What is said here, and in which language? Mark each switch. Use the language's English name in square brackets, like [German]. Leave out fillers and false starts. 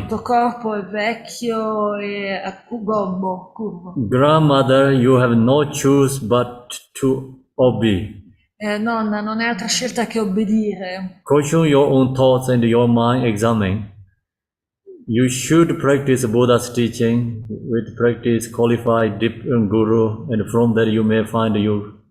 [Italian] Il tuo corpo è vecchio e gobbo, curvo. [English] Grandmother, you have no choice but to obey. [Italian] Nonna, non è altra scelta che obbedire. [English] Caution your own thoughts and your mind examine. You should practice Buddha's teaching with practice, qualify deep Guru, and from there you may find you